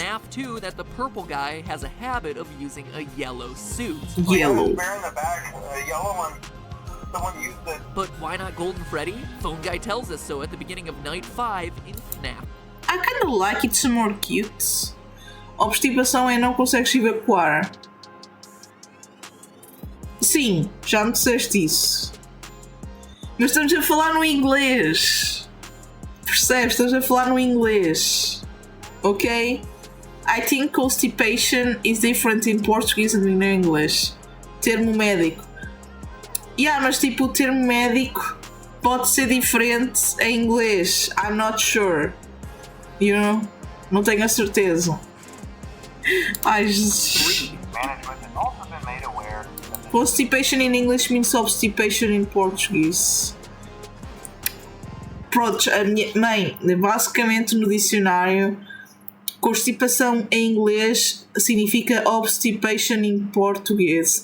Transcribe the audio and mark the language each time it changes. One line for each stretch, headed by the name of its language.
English: FNAF 2 that the purple guy has a habit of using a yellow suit. Yellow. Bear in the back, yellow one. Someone used it. But why not Golden Freddy? Phone guy tells us so at the beginning of Night 5 in FNAF. I kinda like it, some more cute.
Portuguese: Obstipação é não consegues evacuar. Sim, já me disseste isso. Mas estamos a falar no inglês. Percebes? Estamos a falar no inglês. Ok?
English: I think constipation is different in Portuguese and in English.
Portuguese: Termo médico. Yeah, mas tipo, o termo médico pode ser diferente em inglês.
English: I'm not sure. You know?
Portuguese: Não tenho a certeza. Ai, Jesus.
English: Management has also been made aware that the Constipation in English means obstipation in Portuguese.
Portuguese: Pronto, a minha mãe, basicamente no dicionário, constipação em inglês significa obstipation em português.